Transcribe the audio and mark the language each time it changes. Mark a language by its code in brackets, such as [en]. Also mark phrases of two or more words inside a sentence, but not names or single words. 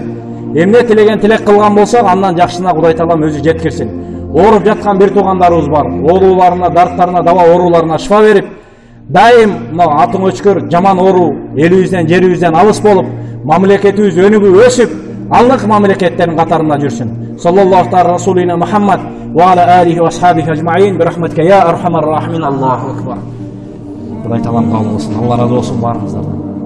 [ky] Эмне тилеген тилек кылган болсок, андан жакшысына Кудай Таалам өзү жеткирсин. Ооруп жаткан бир туугандарыбыз бар. Ооруларына, дарттарына дава, ооруларына шифа берип, дайым мына атың өчкөр, жаман оору элибизден, жерибизден алыс болуп, мамлекетибиз өнүгүп өсүп, алык мамлекеттердин катарында жүрсүн. [ar] صلى الله تعالى رسولنا محمد وعلى آله وأصحابه أجمعين. برحمتك يا أرحم الراحمين. الله أكبر. [ky] Кудай Таалам кабыл кылсын. Алла разы болсун барыңыздардан.